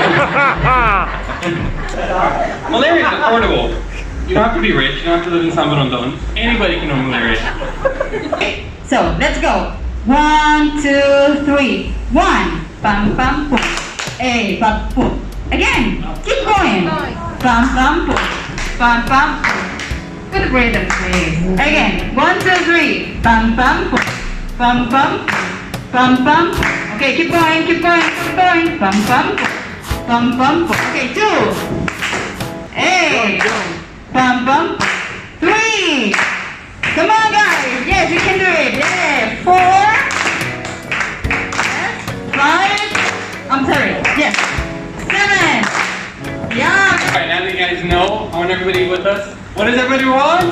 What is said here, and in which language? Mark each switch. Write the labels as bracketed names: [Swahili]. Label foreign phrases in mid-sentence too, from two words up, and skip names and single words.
[English] Malaria is affordable. You don't have to be rich, you don't have to live in San Borondon. Anybody can know malaria. So let's go. 1, 2, 3. 1. Bam bam boom. A bam boom. Again. Keep going. Bam bam boom. Bam bam boom. Good rhythm, please. Again. 1, 2, 3. Bam bam boom. Bam bam. Bam bam. Okay, keep going, keep going, keep going. Bam bam. Bam bam. Okay, 2. Hey. Bam bam. 3. Come on, guys. Yes, you can do it. Yeah. 4. Yes. 5. I'm sorry. Yes. 7. Yeah. All right, now that you guys know, I want everybody with us. What does everybody want?